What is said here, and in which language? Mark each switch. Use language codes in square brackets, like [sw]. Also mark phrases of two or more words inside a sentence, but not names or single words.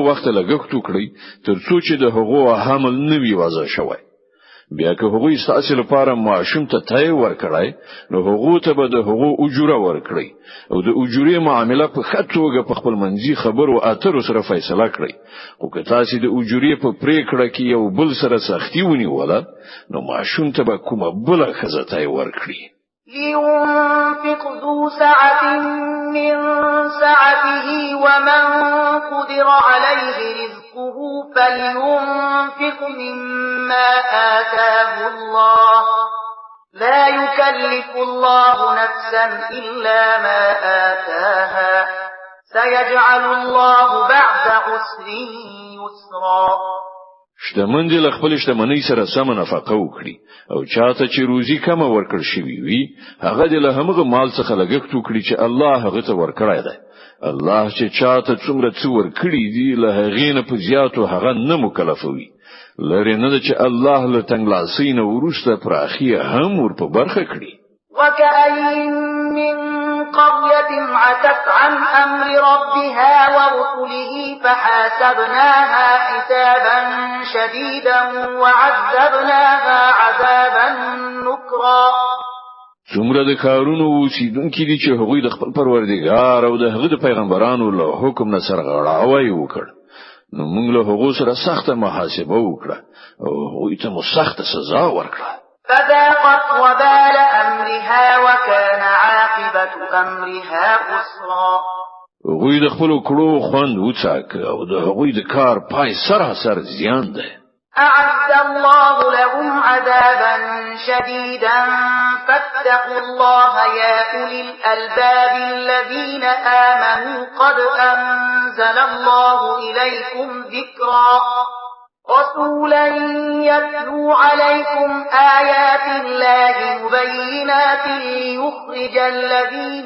[ps] وخت لګښت وکړي تر څو چې د هغو حمل نوي وضع شوی بیا که هغوی ستاسو لپاره معاشم ته تای ورکړای نو هغو ته به د هغو اجوره ورکړي او د اجوري معامله په خطوګه په خپل منځي خبرو اترو سره فیصله کړي او که تاسو د اجوري په پریکړه کې یو بل سره سختي ونیوله نو معاشم ته به کومه بل خزتای ورکړي. [ar] لينفق ذو سعة من سعته ومن قدر عليه رزقه فلينفق مما آتاه الله لا يكلف الله نفسا إلا ما آتاها سيجعل الله بعد عسر يسرا. [ps] شتمن دي خپل شتمنۍ سره سم نفقه وکړي او چاته چې روزي کم ورکړ شوی وي هغه د هغه مال څخه لګښت وکړي چې الله هغه ته ورکړای دی. الله چې چاته څومره څو ورکړي دي له هغې نه په زیاتو هغه نه مکلفوي لري نه چې الله له تنګلاسۍ نه ورسته پراخي هم ور په برخه کړي. [ar] وكأين من قرية عتت عن أمر ربها ورسله فحاسبناها حسابا شديدا وعذبناها عذابا نكرا. [ps] څومره د کارونو اوسیدونکي دي چې هغوی د خپل پروردګار او د هغه د پیغمبرانو له حکم نه سرغړاوی وکړ نو موږ له هغو سره سخته محاسبه وکړه او هغوی ته مو سخته سزا ورکړه. [ar] فذاقت وبال أمرها وكان عاقبة أمرها خسرا. [ps] هغوی د خپل کړو خوند وڅاک او د هغوی د کار پای سراسر زیان ده. [ar] أعد الله لهم عذابا شديدا فاتقوا الله يا أولي الألباب الذين آمنوا قد أنزل الله إليكم ذكرا رسولا يتلو عليكم آيات الله مبينات ليخرج الذين